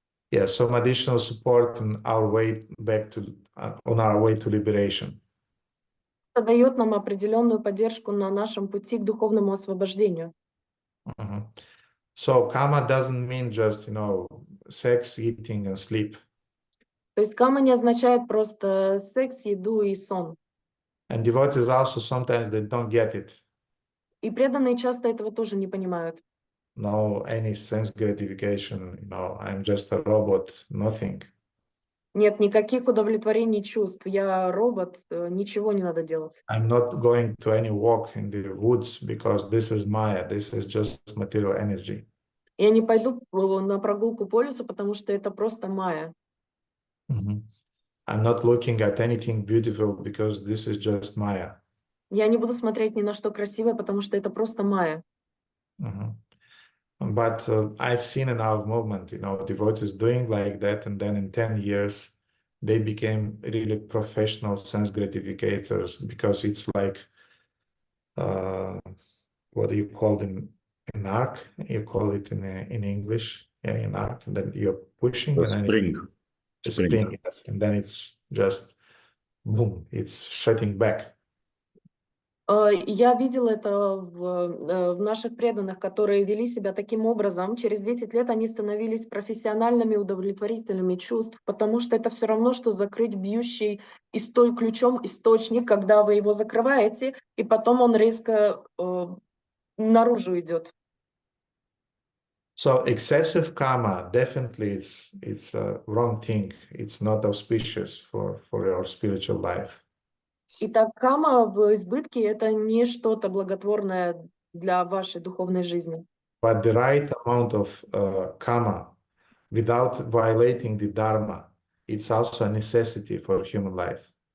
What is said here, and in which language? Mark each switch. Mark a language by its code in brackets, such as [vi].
[en] Yeah, some additional support on our way back to, on our way to liberation. [ru] Это дает нам определенную поддержку на нашем пути к духовному освобождению. [en] So kama doesn't mean just, sex, eating and sleep. [ru] То есть кама не означает просто секс, еду и сон. [en] And devotees also sometimes they don't get it. [ru] И преданные часто этого тоже не понимают. [en] No, any sense gratification, I'm just a robot, nothing. [ru] Нет никаких удовлетворений чувств. Я робот, ничего не надо делать. [en] I'm not going to any walk in the woods because this is Maya, this is just material energy. [ru] Я не пойду на прогулку по лесу, потому что это просто майя. [en] I'm not looking at anything beautiful because this is just Maya. [ru] Я не буду смотреть ни на что красивое, потому что это просто майя. [en] But I've seen in our movement, devotees doing like that, and then in 10 years, they became really professional sense gratificators, because it's like, what do you call it in arc? You call it in English, in arc. And then you're pushing, and then Spring. it's spring, yes, and then it's just boom, it's shutting back. [ru] Я видела это в наших преданных, которые вели себя таким образом. Через 10 лет они становились профессиональными удовлетворителями чувств, потому что это все равно, что закрыть бьющий ключом источник, когда вы его закрываете, и потом он резко наружу идет. [en] So excessive karma, definitely it's a wrong thing. It's not auspicious for your spiritual life. [ru] Итак, кама в избытке — это не что-то благотворное для вашей духовной жизни. [en] But the right amount of karma, without violating the dharma, it's also a necessity for human life.